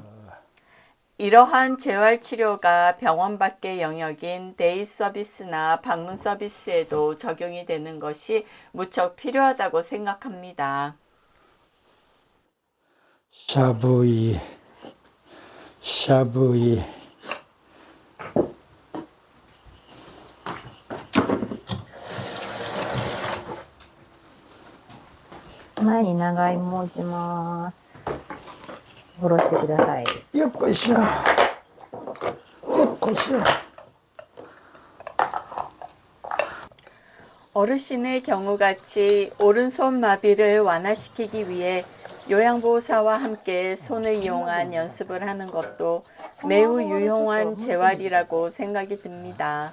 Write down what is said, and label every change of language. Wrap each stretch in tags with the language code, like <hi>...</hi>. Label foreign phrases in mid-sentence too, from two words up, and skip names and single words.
<ko>이러한 재활치료가 병원 밖의 영역인 데이 서비스나 방문 서비스에도 적용이 되는 것이 무척 필요하다고 생각합니다. 샤브이 샤브이</ko> <ja>前に長芋置いてます。おろしてください。よっこいしょよっこいしょ</ja> <ko>어르신의 경우같이 오른손 마비를 완화시키기 위해 요양보호사와 함께 손을 이용한 연습을 하는 것도 매우 유용한 재활이라고 생각이 듭니다.</ko>